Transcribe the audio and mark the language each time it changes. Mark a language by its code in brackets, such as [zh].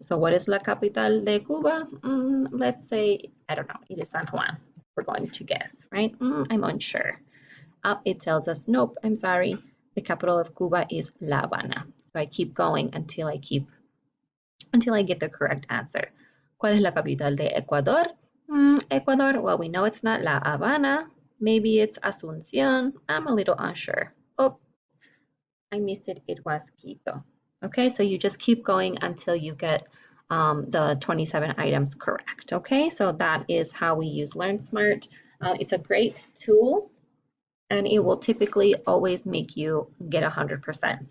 [en] So what is [es] la capital de Cuba? [en] Let's say, I don't know, it is San Juan. We're going to guess, right? I'm unsure. It tells us, nope, I'm sorry. The capital of Cuba is La Habana. So I keep going until I get the correct answer. [es] ¿Cuál es la capital de Ecuador? [en] Ecuador, well, we know it's not La Habana. Maybe it's Asunción. I'm a little unsure. Oh, I missed it. It was Quito. Okay, so you just keep going until you get the 27 items correct. Okay, so that is how we use Learn Smart. It's a great tool, and it will typically always make you get 100%.